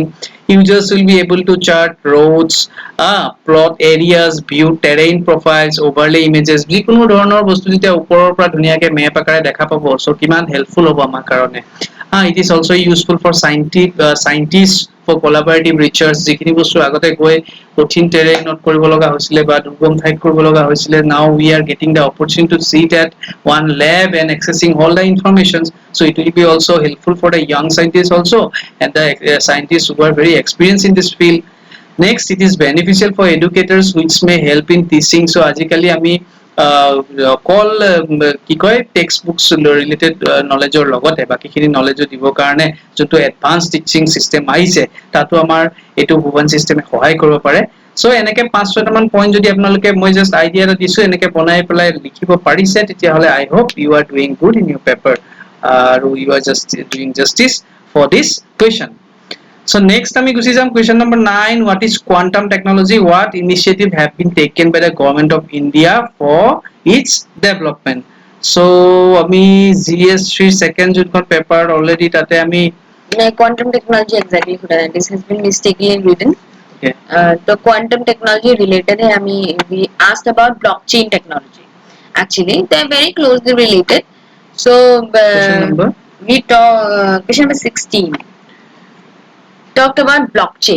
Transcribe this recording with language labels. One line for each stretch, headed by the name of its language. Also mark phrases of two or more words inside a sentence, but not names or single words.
English: Users will be able to chart roads, plot areas, view terrain profiles, overlay images.
Assamese: যিকোনো ধৰণৰ বস্তু যেতিয়া ওপৰৰ পৰা ধুনীয়াকে মেপ আকাৰে দেখা পাব সো কিমান হেল্পফুল হ'ব আমাৰ কাৰণে.
English: It is also useful for scientists for collaborative research.
Assamese: যিখিনি বস্তু আগতে গৈ কঠিন টেৰেইনত কৰিব লগা হৈছিলে বা দুৰ্গম ঠাইত কৰিব লগা হৈছিলে,
English: now we are getting the opportunity to see that one lab and accessing all the information. So it will be also helpful for the young scientists also and the scientists who are very experienced in this field. Next, it is beneficial for educators which may help in teaching.
Assamese: So আজিকালি আমি অকল কি কয়
English: text books related knowledgeৰ
Assamese: লগতে বাকীখিনি নলেজো দিবৰ কাৰণে যোনটো
English: advance teaching system
Assamese: আহিছে তাতো আমাৰ এইটো ভুৱন চিষ্টেমে সহায় কৰিব পাৰে. সো এনেকে 5-6টা মান পইণ্ট যদি আপোনালোকে মই
English: just idea
Assamese: এটা দিছো এনেকে বনাই পেলাই লিখিব পাৰিছে তেতিয়াহ'লে
English: I hope you are doing good in your paper
Assamese: আৰু
English: you are just doing justice for this question. So next
Assamese: আমি গুছি যাম
English: question number 9. What is quantum technology? What initiative have been taken by the government of India for its development?
Assamese: So আমি GS3
English: second যোনখন paper already
Assamese: তাতে আমি
English: quantum technology exactly this has been mistakenly written. Okay. The quantum technology related we asked about blockchain technology. Actually they are very closely related. So question number we talk question number 16 talked about blockchain.